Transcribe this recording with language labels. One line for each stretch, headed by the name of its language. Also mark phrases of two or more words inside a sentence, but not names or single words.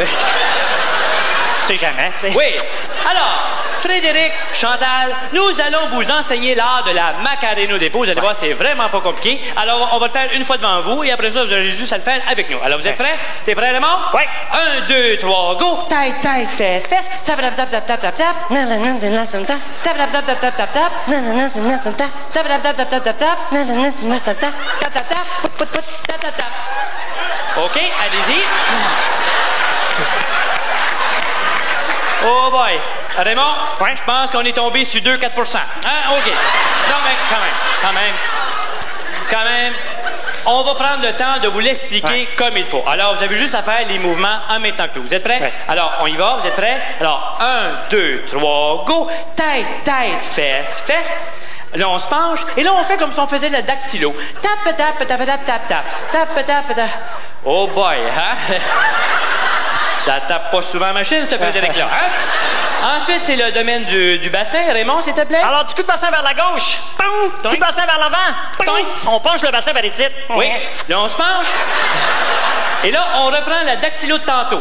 French: C'est jamais, tu sais. Oui. Alors, Frédéric, Chantal, nous allons vous enseigner l'art de la Macarena de Po. Vous allez voir, c'est vraiment pas compliqué. Alors, on va le faire une fois devant vous et après ça, vous aurez juste à le faire avec nous. Alors, vous êtes prêts? T'es prêt, Raymond? Oui. 1, 2, 3, go! Tête, fesse. Tap, tap, tap, tap, tap, tap, tap. Tap, tap, tap, tap, tap, tap, tap. Tap, tap, tap, tap, tap, tap, tap. Tap, tap, tap. Put, tap, tap, tap. OK, allez-y.
English: Oh boy!
French: Raymond, ouais. Je pense qu'on est tombé sur 2-4 Hein? OK. Non, mais quand même, on va prendre le temps de vous l'expliquer comme il faut. Alors, vous avez juste à faire les mouvements en même temps que nous. Vous êtes prêts? Ouais. Alors, on y va, vous êtes prêts? Alors, 1, 2, 3, go! Tête, fesse. Là, on se penche, et là, on fait comme si on faisait le dactylo. Tap, tap, tap, tap, tap, tap. Tap, tap, tap.
English: Oh boy,
French: hein? Ça tape pas souvent machine, ce Frédéric-là, hein? Ensuite, c'est le domaine du bassin. Raymond, s'il te plaît? Alors, du coup de bassin vers la gauche. Du bassin vers l'avant. On penche le bassin vers ici. Oui. Là, on se penche. Et là, on reprend la dactylo de tantôt.